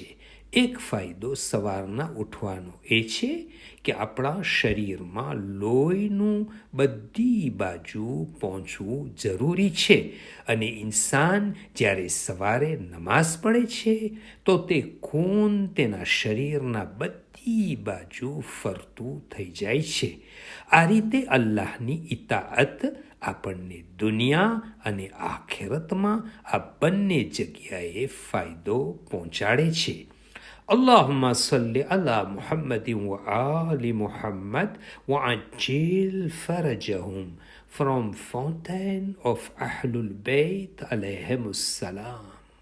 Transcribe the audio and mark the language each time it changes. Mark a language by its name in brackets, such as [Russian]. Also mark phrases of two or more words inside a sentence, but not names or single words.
[Gujarati] એક ફાયદો સવારના ઉઠવાનો એ છે કે આપણા શરીરમાં લોહીનું બધી બાજુ પહોંચવું જરૂરી છે, અને ઇન્સાન જ્યારે સવારે નમાઝ પડે છે તો તે ખૂન તેના શરીરના બધી બાજુ ફરતું થઈ જાય છે. આ રીતે અલ્લાહની ઇતાઅત આપણને દુનિયા અને આખિરતમાં આ બંને જગ્યાએ ફાયદો પહોંચાડે છે. [Arabic] اللهم صل على محمد وآل محمد وعجل فرجهم. [English] From Fountain of Ahlul Bayt [Arabic] عليهم السلام.